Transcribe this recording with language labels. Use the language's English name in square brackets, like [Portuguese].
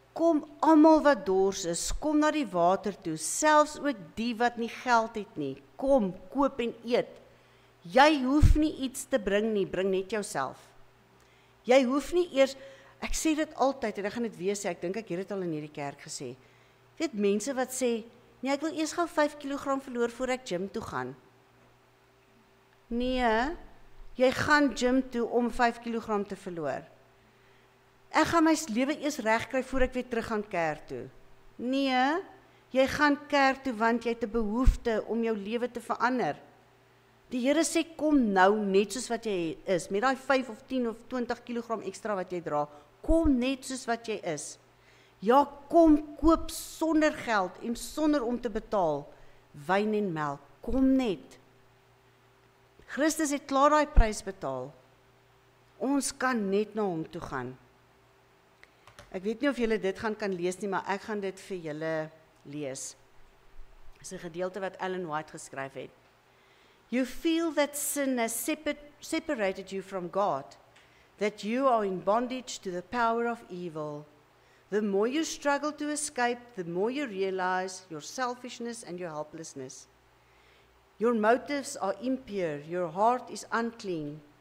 [Afrikaans] Kom almal wat dors is, kom na die water toe, selfs ook die wat nie geld het nie. Kom, koop en eet. Jy hoef nie iets te bring nie, bring net jouself. Jy hoef nie eers, ek sê dit altyd, en ek gaan dit weer sê, ek dink ek het dit al in hierdie kerk gesê. Weet mense wat sê, nee, ek wil eers gou 5 kg verloor voor ek gym toe gaan. Nee, jy gaan gym toe om 5 kg te verloor. Ek gaan my lewe eers regkry voor ek weer terug gaan kerk toe. Nee, jy gaan kerk toe want jy het 'n behoefte om jou lewe te verander. Die Here sê kom nou net soos wat jy is, met daai 5 of 10 of 20 kg ekstra wat jy dra. Kom net soos wat jy is. Ja, kom koop sonder geld en sonder om te betaal wyn en melk. Kom net. Christus het klaar daai prys betaal. Ons kan net na hom toe gaan. Ek weet nie of julle dit kan lees nie, maar ek gaan dit vir julle lees. Dis 'n gedeelte wat Ellen White geskryf het. [English] You feel that sin has separated you from God, that you are in bondage to the power of evil. The more you struggle to escape, the more you realize your selfishness and your helplessness. Your motives are impure, your heart is unclean.